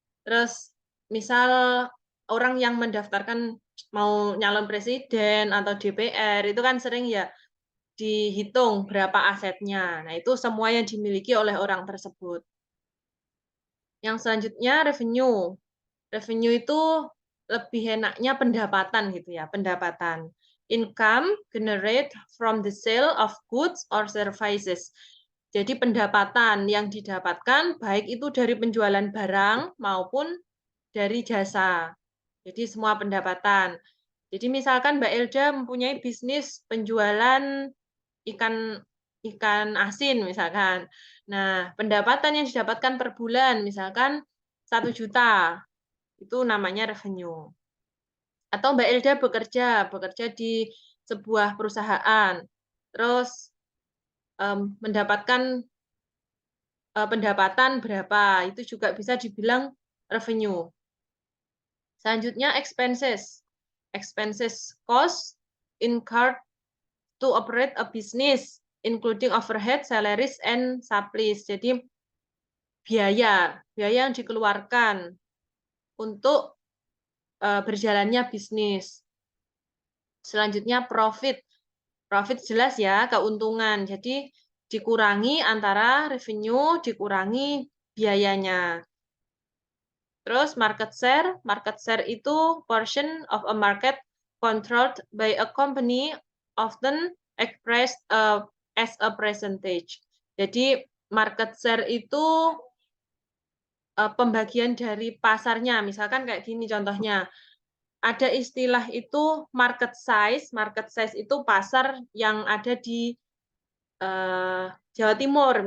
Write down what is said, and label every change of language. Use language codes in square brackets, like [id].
[id] Terus misal orang yang mendaftarkan mau nyalon presiden atau DPR itu kan sering ya dihitung berapa asetnya. Nah, itu semua yang dimiliki oleh orang tersebut. Yang selanjutnya revenue. Revenue itu lebih enaknya pendapatan gitu ya, pendapatan. [en] Income generate from the sale of goods or services. [id] Jadi pendapatan yang didapatkan baik itu dari penjualan barang maupun dari jasa. Jadi semua pendapatan. Jadi misalkan Mbak Elda mempunyai bisnis penjualan ikan ikan asin misalkan. Nah, pendapatan yang didapatkan per bulan misalkan 1 juta, itu namanya revenue. Atau Mbak Elda bekerja di sebuah perusahaan, terus mendapatkan pendapatan berapa, itu juga bisa dibilang revenue. Selanjutnya expenses. [en] Expenses cost incurred to operate a business, including overhead, salaries, and supplies. [id] Jadi biaya yang dikeluarkan untuk berjalannya bisnis. Selanjutnya profit. Profit jelas ya, keuntungan. Jadi dikurangi antara revenue, dikurangi biayanya. Terus market share itu [en] portion of a market controlled by a company, often expressed as a percentage. [id] Jadi market share itu pembagian dari pasarnya. Misalkan kayak gini contohnya. Ada istilah itu market size. Market size itu pasar yang ada di Jawa Timur.